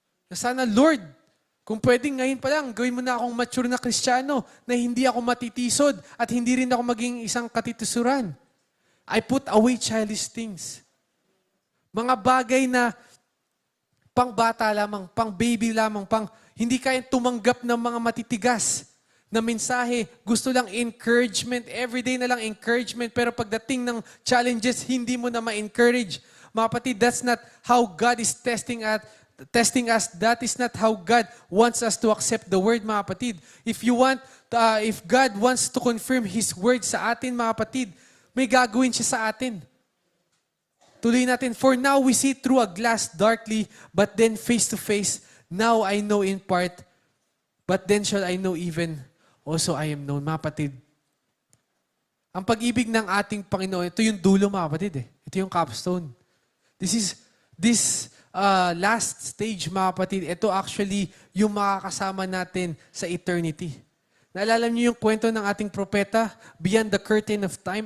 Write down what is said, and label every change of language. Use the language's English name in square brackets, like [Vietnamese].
[Filipino] Na sana, Lord, kung pwedeng ngayon pa lang, gawin mo na akong mature na Kristiyano na hindi ako matitisod at hindi rin ako maging isang katitusuran. [English] I put away childish things. [Filipino] Mga bagay na pang bata lamang, pang baby lamang, hindi kaya tumanggap ng mga matitigas na mensahe. Gusto lang encouragement. Everyday na lang encouragement. Pero pagdating ng challenges, hindi mo na ma-encourage. Mga kapatid, [English] that's not how God is testing us. That is not how God wants us to accept the word, [Filipino] mga kapatid. [English] If God wants to confirm His word [Filipino] sa atin, mga kapatid, may gagawin siya sa atin. Tuloy natin. [English] For now we see through a glass darkly, but then face to face. Now I know in part, but then shall I know even also I am known. [Filipino] Mga kapatid, ang pag-ibig ng ating Panginoon, ito yung dulo, mga kapatid. Ito yung capstone. [English] This last stage, [Filipino] mga kapatid, ito actually yung makakasama natin sa eternity. Naalala niyo yung kwento ng ating propeta, [English] beyond the curtain of time?